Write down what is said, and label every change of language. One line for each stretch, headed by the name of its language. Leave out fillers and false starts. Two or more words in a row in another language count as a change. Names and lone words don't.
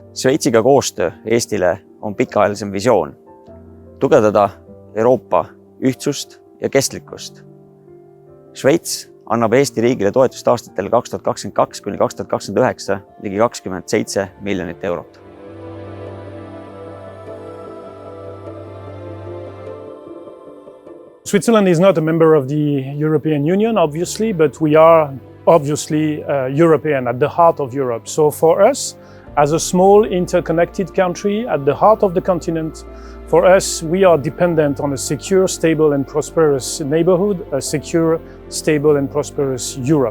Estonian: Šveitsiga koostöö Eestile on pikaajalisem visioon, tugevdada Euroopa ühtsust ja kestlikkust. Šveits annab Eesti riigile toetust aastatel 2022–2029 ligi 27 miljonit eurot.
English: Switzerland is not a member of the European Union, obviously, but we are obviously European, at the heart of Europe. So for us, as a small interconnected country at the heart of the continent, for us, we are dependent on a secure, stable and prosperous neighborhood, a secure, stable and prosperous Europe.